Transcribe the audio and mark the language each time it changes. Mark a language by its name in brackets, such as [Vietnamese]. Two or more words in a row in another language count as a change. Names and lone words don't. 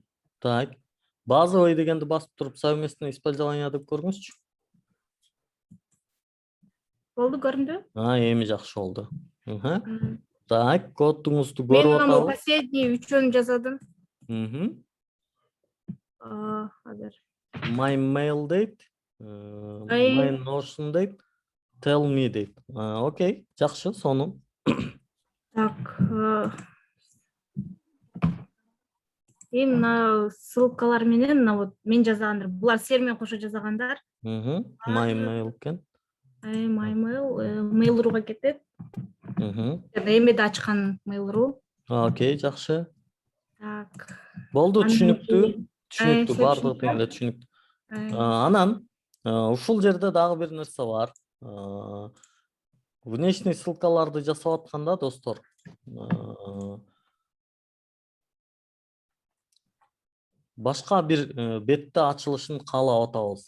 [Kyrgyz] Так, базовый дегенди басып туруп [Russian] совместное использование [Kyrgyz] деп көрүңүзчү. Болду, көрүндү? Эми жакшы болду. Так, кодуңузду Мен көрүп мына атабыз. последний үчөөнү жасадым. Азыр. [English] My mail [Kyrgyz] дейт, [English] my notion [Kyrgyz] дейт, [English] tell me [Kyrgyz] дейт. Окей, жакшы, сону. Так. Мына ссылкалар менен, мына вот мен жазгандар, булар сер менен кошо жазгандар. [English] My mail [Kyrgyz] экен. [English] My mail, [Kyrgyz] Mail.ru-га кетет. Эмеде ачкан Mail.ru. Окей, жакшы. Так. Болду, түшүнүктүү. Түшүнүктүү, Всё бардыгы түшүнүктүү. тегінде түшүнүктүү. Анан ушул жерде дагы бир нерсе бар. Внешний ссылкаларды жасап атканда, достор, башка бир бетте ачылышын каалап атабыз.